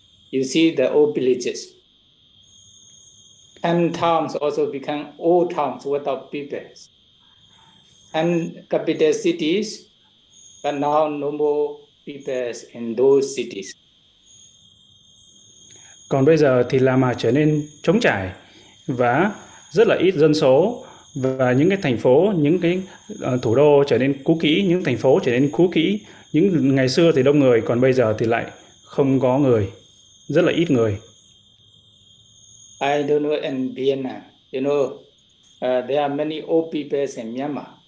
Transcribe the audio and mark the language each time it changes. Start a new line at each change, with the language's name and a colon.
English: You see the old villages. And towns also become old towns without people. And capital cities, but now no more people in those cities.
Vietnamese: Còn bây giờ thì La Mã trở nên trống trải và rất là ít dân số, và những cái thành phố, những cái thủ đô trở nên cũ kỹ, những thành phố trở nên cũ kỹ. Những ngày xưa thì đông người, còn bây giờ thì lại không có người. Rất là ít người.
English: I don't know in Vienna, you know, there are many old people in Myanmar.